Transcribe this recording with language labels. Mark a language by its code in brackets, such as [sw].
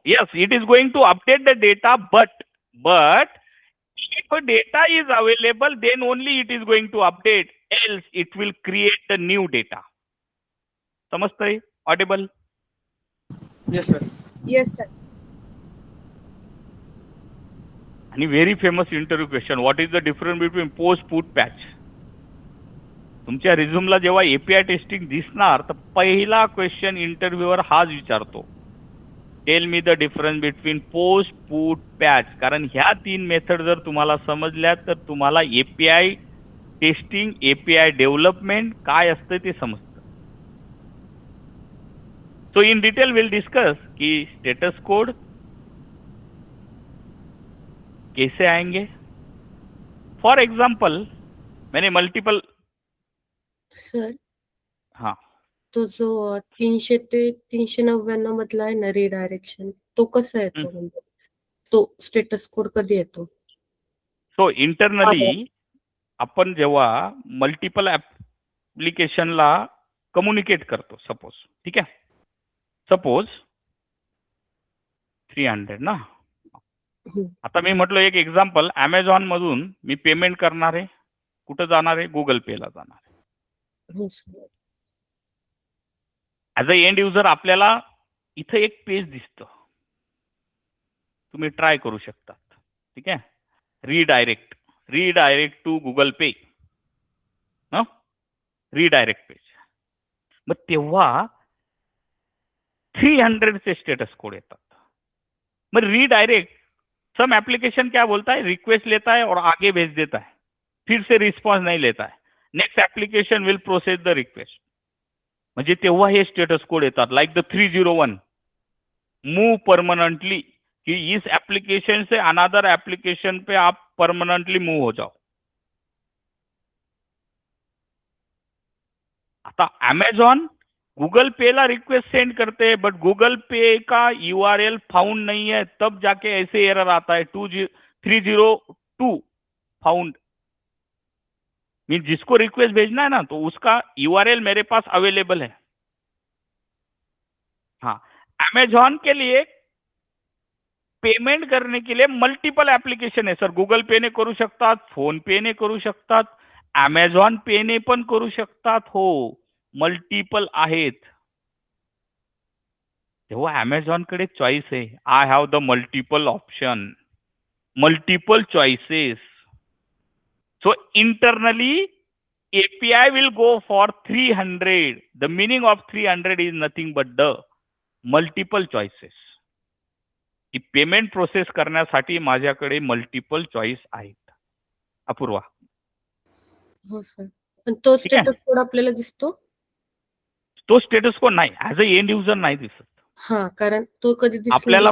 [en] Yes, it is going to update the data, but if data is available, then only it is going to update. Else, it will create the new data. [mr] समजतंय? [en] Audible? Yes sir. Yes sir. आणि very famous interview question. What is the difference between post, put, patch? [mr] तुमच्या रिझ्यूमला जेव्हा API testing दिसणार तर पहिला question इंटरव्ह्यूअर हाच विचारतो, [en] Tell me the difference between post, put, patch. [mr] कारण ह्या 3 मेथड जर तुम्हाला समजल्या तर तुम्हाला एपीआय टेस्टिंग, एपीआय डेव्हलपमेंट काय असतं ते समजतं। [en] so in detail will discuss [hi] कि स्टेटस कोड कैसे आएंगे। फॉर एग्जाम्पल मैंने मल्टीपल सर हाँ [mr] तो जो 300 ते 399 मधला आहे ना रिडायरेक्शन, तो कसा येतो? म्हणजे तो स्टेटस कोड कधी येतो? सो इंटरनली आपण जेव्हा मल्टिपल ऍप्लिकेशनला कम्युनिकेट करतो, सपोज, ठीक आहे, सपोज 300 ना, आता मी म्हटलं एक एक्झाम्पल, अमेझॉन मधून मी पेमेंट करणार आहे, कुठं जाणार आहे? गुगल पेला जाणार आहे। हो sir. As a end user आपल्याला इथं एक पेज दिसतं, तुम्ही ट्राय करू शकता, ठीक आहे, redirect to Google pay, redirect page. मग तेव्हा 300 से स्टेटस कोड येतात। [hi] मग रिडायरेक्ट सम एप्लीकेशन क्या बोलता है, रिक्वेस्ट लेता है और आगे भेज देता है, फिर से रिस्पॉन्स नहीं लेता है, [en] Next application will process the request. [mr] म्हणजे तेव्हा हे स्टेटस कोड येतात, [hi] लाइक द 301 मूव परमानेंटली, कि इस एप्लीकेशन से अनदर एप्लीकेशन पे आप परमानेंटली मूव हो जाओ। आता अमेझॉन गूगल पे ला रिक्वेस्ट सेंड करते हैं, बट गूगल पे का यूआरएल फाउंड नहीं है, तब जाके ऐसे एरर आता है 302 फाउंड। मीन जिसको रिक्वेस्ट भेजना है ना, तो उसका यूआरएल मेरे पास अवेलेबल है। हाँ, अमेझॉन के लिए पेमेंट करने के लिए मल्टीपल एप्लीकेशन [mr] आहे सर. गूगल पे ने करू शकतात, फोन पे ने करू शकतात, अमेझॉन पे ने पण करू शकतात. हो, मल्टीपल आहेत. तेव्हा अमेझॉन कडे चॉईस आहे. [en] I have the multiple option, multiple choices. So internally API will go for 300. The meaning of 300 is nothing but the multiple choices. [mr] He payment process करण्यासाठी माझ्याकडे मल्टिपल चॉईस आहेत. अपूर्वा, हो सर. पण तो ठीक आहे. स्टेटस कोड आपल्याला दिसतो? तो स्टेटस कोड नाही, ऍज अ एंड युजर नाही दिसत. हा, कारण तो कधी दिसला आपल्याला